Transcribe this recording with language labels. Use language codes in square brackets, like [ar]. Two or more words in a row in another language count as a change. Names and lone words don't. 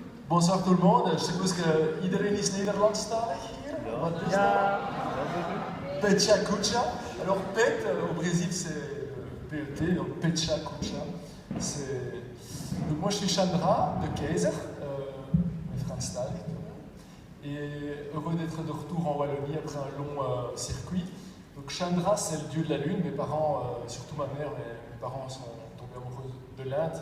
[fr] Bonsoir tout le monde. Je suppose que [nl] iedereen is Nederlandstalig hier. Wat is dat? Pecha Kucha. [fr] Alors Pet au Brésil c'est PET, donc Pecha Kucha. Donc moi je suis Chandra de Keizer, Franstalig. Et heureux d'être de retour en Wallonie après un long circuit. Donc Chandra c'est le dieu de la lune. Mes parents, surtout ma mère, mes parents sont tombés amoureux de l'Inde.